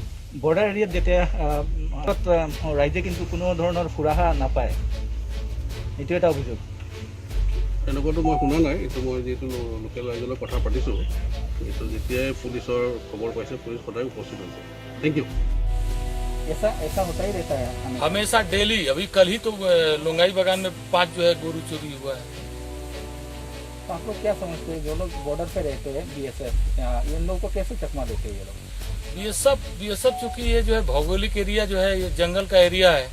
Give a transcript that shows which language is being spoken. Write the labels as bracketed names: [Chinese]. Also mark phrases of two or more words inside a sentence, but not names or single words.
[Assamese] বৰ্ডাৰ এৰিয়াত যেতিয়া ৰাইজে কিন্তু কোনো ধৰণৰ সুৰাহা নাপায়, এইটো এটা অভিযোগ। তেনেকুৱাটো মই শুনা নাই, এইটো মই যিহেতু লোকেল ৰাইজৰ লগত কথা পাতিছোঁ, এইটো যেতিয়াই পুলিচৰ খবৰ পাইছে পুলিচ সদায় উপস্থিত হৈছে। [English] thank you. [Hindi] ऐसा होता ही रहता है हमेशा डेली। अभी कल ही तो लोंगाई बागान में 5 जो है गोरू चोरी हुआ है। तो आप लोग क्या समझते हैं, जो लोग बॉर्डर पे रहते हैं BSF, इन लोगों को कैसे चकमा देते हैं ये लोग? BSF चूंकि ये जो है भौगोलिक एरिया जो है ये जंगल का एरिया है।